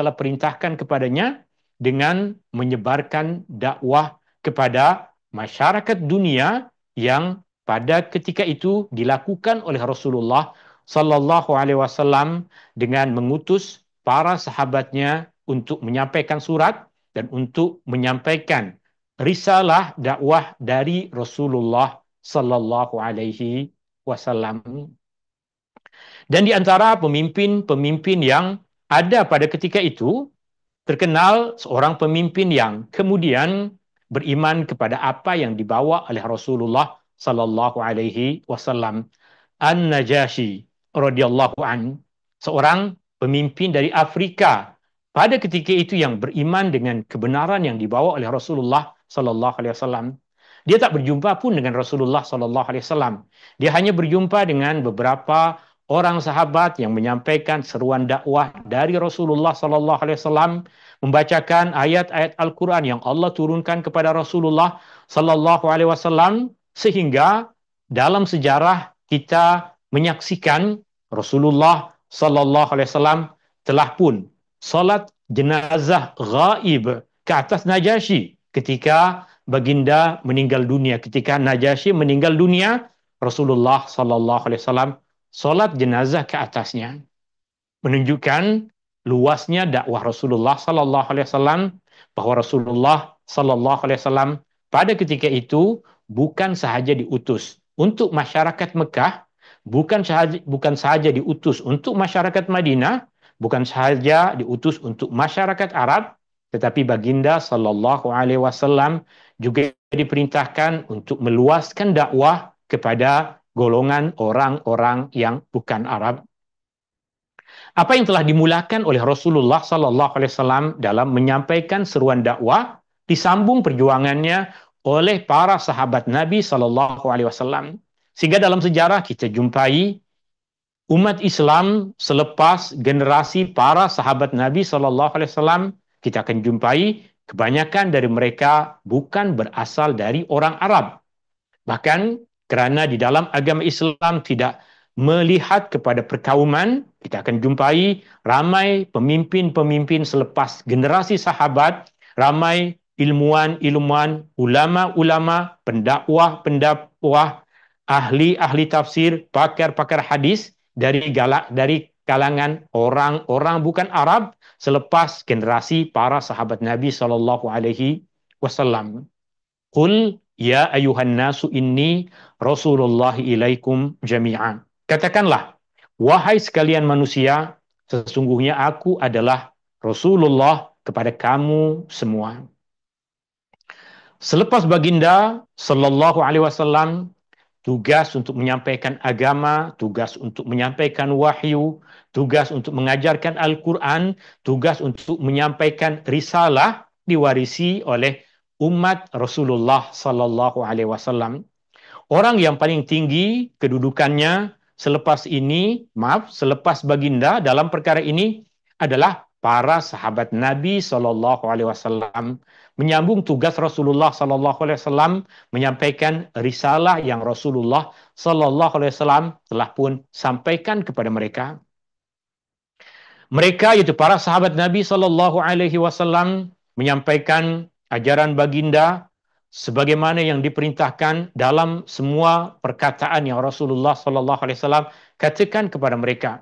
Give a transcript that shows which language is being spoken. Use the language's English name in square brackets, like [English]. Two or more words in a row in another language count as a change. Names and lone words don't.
[Malay] taala perintahkan kepadanya dengan menyebarkan dakwah kepada masyarakat dunia, yang pada ketika itu dilakukan oleh Rasulullah [Arabic] صلى الله عليه وسلم [Malay] dengan mengutus para sahabatnya untuk menyampaikan surat dan untuk menyampaikan risalah dakwah dari Rasulullah [Arabic] صلى الله عليه وسلم. [Malay] Dan di antara pemimpin-pemimpin yang ada pada ketika itu, terkenal seorang pemimpin yang kemudian beriman kepada apa yang dibawa oleh Rasulullah [Arabic] صلى الله عليه وسلم, [Malay] An-Najashi [Arabic] رضي الله عن, [Malay] seorang pemimpin dari Afrika pada ketika itu yang beriman dengan kebenaran yang dibawa oleh Rasulullah [Arabic] صلى الله عليه وسلم. [Malay] Dia tak berjumpa pun dengan Rasulullah [Arabic] صلى الله عليه وسلم. [Malay] Dia hanya berjumpa dengan beberapa orang sahabat yang menyampaikan seruan dakwah dari Rasulullah [Arabic] صلى الله عليه وسلم, [Malay] membacakan ayat-ayat Al-Quran yang Allah turunkan kepada Rasulullah [Arabic] صلى الله عليه وسلم, [Malay] sehingga dalam sejarah kita menyaksikan Rasulullah [Arabic] صلى الله عليه وسلم [Malay] telah pun salat jenazah gaib ke atas Najasyi ketika baginda meninggal dunia. Ketika Najasyi meninggal dunia, Rasulullah [Arabic] صلى الله عليه وسلم [Malay] solat jenazah ke atasnya, menunjukkan luasnya dakwah Rasulullah [Arabic] صلى الله عليه وسلم, [Malay] bahwa Rasulullah [Arabic] صلى الله عليه وسلم [Malay] pada ketika itu bukan sahaja diutus untuk masyarakat Mekah, bukan sahaja diutus untuk masyarakat Madinah, bukan sahaja diutus untuk masyarakat Arab, tetapi baginda [Arabic] صلى الله عليه وسلم [Malay] juga diperintahkan untuk meluaskan dakwah kepada golongan orang-orang yang bukan Arab. Apa yang telah dimulakan oleh Rasulullah [Arabic] صلى الله عليه وسلم [Malay] dalam menyampaikan seruan dakwah, disambung perjuangannya oleh para sahabat Nabi [Arabic] صلى الله عليه وسلم. [Malay] Sehingga dalam sejarah kita jumpai umat Islam selepas generasi para sahabat Nabi [Arabic] صلى الله عليه وسلم, [Malay] kita akan jumpai kebanyakan dari mereka bukan berasal dari orang Arab. Bahkan kerana di dalam agama Islam tidak melihat kepada perkauman, kita akan jumpai ramai pemimpin-pemimpin selepas generasi sahabat, ramai ilmuwan-ilmuwan, ulama-ulama, pendakwah-pendakwah, ahli-ahli tafsir, pakar-pakar hadis dari kalangan orang-orang bukan Arab selepas generasi para sahabat Nabi [Arabic] صلى الله عليه وسلم. قل يا أيها الناس إني رسول الله إليكم جميعا. [Malay] Katakanlah, wahai sekalian manusia, sesungguhnya aku adalah Rasulullah kepada kamu semua. Selepas baginda [Arabic] صلى الله عليه وسلم [Malay] tugas untuk menyampaikan agama, tugas untuk menyampaikan wahyu, tugas untuk mengajarkan Al-Quran, tugas untuk menyampaikan risalah diwarisi oleh umat Rasulullah [Arabic] صلى الله عليه وسلم. [Malay] Orang yang paling tinggi kedudukannya selepas baginda dalam perkara ini adalah para sahabat Nabi [Arabic] صلى الله عليه وسلم, [Malay] menyambung tugas Rasulullah [Arabic] صلى الله عليه وسلم [Malay] menyampaikan risalah yang Rasulullah [Arabic] صلى الله عليه وسلم [Malay] telah pun sampaikan kepada mereka. Mereka, yaitu para sahabat Nabi [Arabic] صلى الله عليه وسلم, [Malay] menyampaikan ajaran baginda sebagaimana yang diperintahkan dalam semua perkataan yang Rasulullah [Arabic] صلى الله عليه وسلم [Malay] katakan kepada mereka.